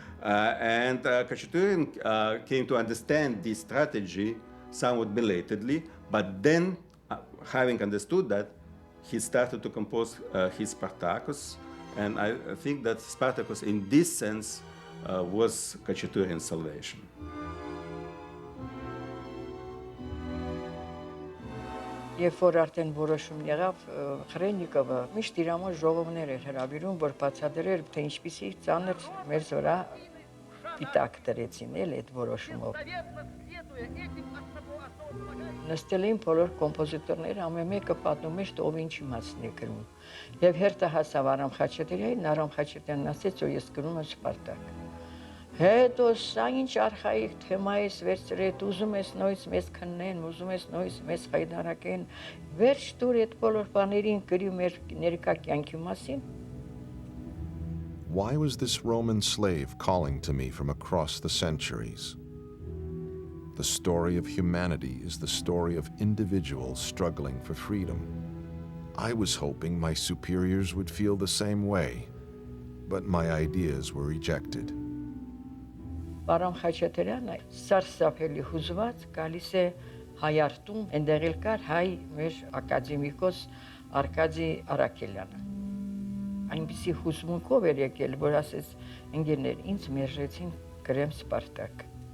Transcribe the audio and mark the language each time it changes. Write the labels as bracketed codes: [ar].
[en] And Khachaturian came to understand this strategy somewhat belatedly, but then, having understood that, he started to compose his Spartacus, and I think that Spartacus, in this sense, was Khachaturian's salvation. [hy] Երբ որ արդեն որոշում եղավ, Խրենիկովը միշտ իր համար ժողովներ էր հրավիրում, որ բացատրեր, թե ինչպիսի ծանր մեր զորա պիտակ դրեցին այդ որոշումով։ Նստել էին բոլոր կոմպոզիտորները, ամեն մեկը պատմում էր, ով ինչ իմացն է գրում։ Եվ հերթը հասավ Արամ Խաչատրյանին, Արամ Խաչատրյանն ասեց, որ ես գրում եմ Սպարտակ։ Հետո սա ինչ արխայիկ թեմա է վերցրել, ուզում ես նույնիսկ մեզ քննեն, ուզում ես նույնիսկ մեզ խայդարակեն, վերջ տուր այդ բոլոր բաներին գրի մեր ներկա կյանքի մասին։ [en] Why was this Roman slave calling to me from across the centuries? The story of humanity is the story of individuals struggling for freedom. I was hoping my superiors would feel the same way, but my ideas were rejected. [hy] Արամ Խաչատրյանը սարսափելի հուզված գալիս է հայարտում, այնտեղ էլ կար հայ մեր ակադեմիկոս Արկադի Արաքելյանը։ Այնպիսի հուզմունքով էր եկել, որ ասեց, ընկերներ, ինձ մերժեցին գրեմ Սպարտակ։